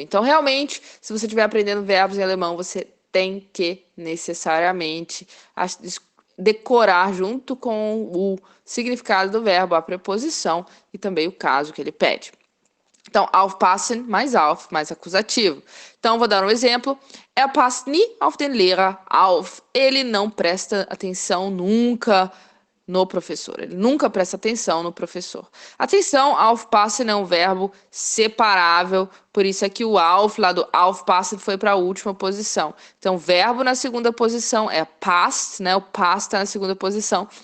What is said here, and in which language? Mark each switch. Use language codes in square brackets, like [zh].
[pt] Então, realmente, se você estiver aprendendo verbos em alemão, você tem que necessariamente decorar junto com o significado do verbo, a preposição e também o caso que ele pede. Então, aufpassen mais auf, mais acusativo. Então, vou dar um exemplo. [de] Er passt nie auf den Lehrer auf. [pt] Ele não presta atenção nunca no professor. Ele nunca presta atenção no professor. Atenção, aufpassen é um verbo separável, por isso é que o auf lá do aufpassen foi para a última posição. Então, o verbo na segunda posição é passt, né? O passt está na segunda posição.